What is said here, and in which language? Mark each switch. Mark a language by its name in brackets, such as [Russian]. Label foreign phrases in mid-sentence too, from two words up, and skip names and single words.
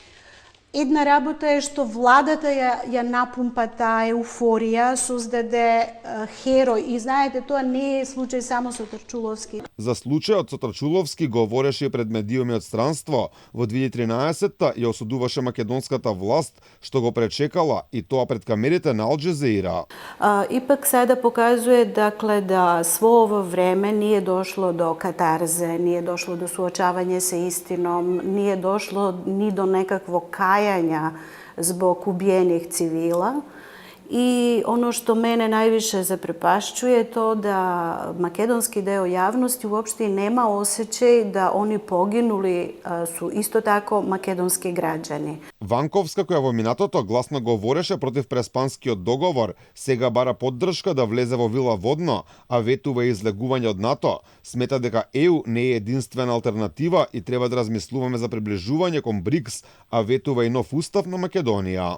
[Macedonian] Една работа е што владата ја напумпа таа еуфорија, создаде херој и знаете, тоа не е случај само со Трчуловски. За случајот со Трчуловски говореше и пред медиуми од странство. Во 2013-та ја осудуваше македонската власт што го пречекала и тоа пред камерите на Ал Джазира. [Serbian] Ипак sada pokazuje dakle da svo ovo vreme nije došlo do katarze, nije došlo do suočavanja sa istinom, nije došlo ni do nekakvog kajanja zbog ubijenih civila. I ono što mene najviše zaprepašćuje je to da makedonski deo javnosti uopšte nema osjećaj da oni poginuli su isto tako makedonski građani. [Macedonian] Ванковска, која во минатото гласно говореше против преспанскиот договор, сега бара поддршка да влезе во Вила Водно, а ветува излегување од НАТО. Смета дека ЕУ не е единствена алтернатива и треба да размислуваме за приближување кон БРИКС, а ветува и нов устав на Македонија.